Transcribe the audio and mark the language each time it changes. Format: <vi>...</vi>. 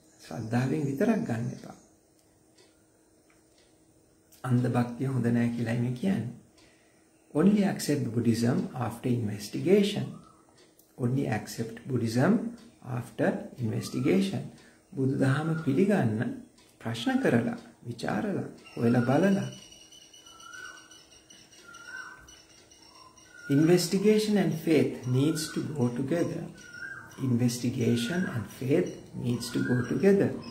<si>ශ්‍රද්ධාවෙන් විතරක් ගන්න එපා. අන්ධ භක්තිය හොඳ නැහැ කියලායි මේ කියන්නේ.</si> <en>Only accept Buddhism after investigation. Only accept Buddhism after investigation.</en> <si>බුදුදහම පිළිගන්න ප්‍රශ්න කරලා, විචාරලා, හොයලා බලලා.</si> <en>Investigation and faith needs to go together. Investigation and faith needs to go together.</en>